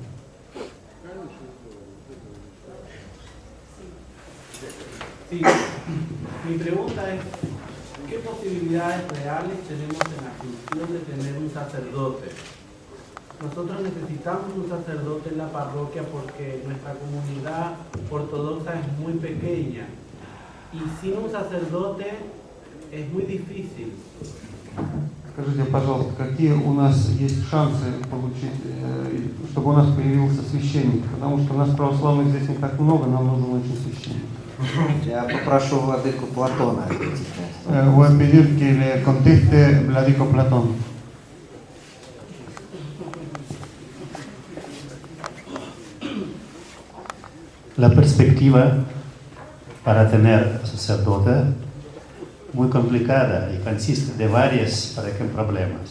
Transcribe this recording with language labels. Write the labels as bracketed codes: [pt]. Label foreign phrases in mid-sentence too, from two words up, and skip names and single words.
[es] Sí, mi pregunta es, ¿qué posibilidades reales tenemos en la función de tener un sacerdote? Nosotros necesitamos un sacerdote en la parroquia porque nuestra comunidad ortodoxa es muy pequeña y sin un sacerdote es muy difícil. [ru] Скажите, пожалуйста, какие у нас есть шансы получить, чтобы у нас появился священник? Потому что у нас православных здесь не так много, нам нужен очень священник. Я попрошу владыку Платона ответить на это. [es] Voy a pedir que le conteste Vladico Platón. La perspectiva para tener sacerdote muy complicada y consiste de varios problemas.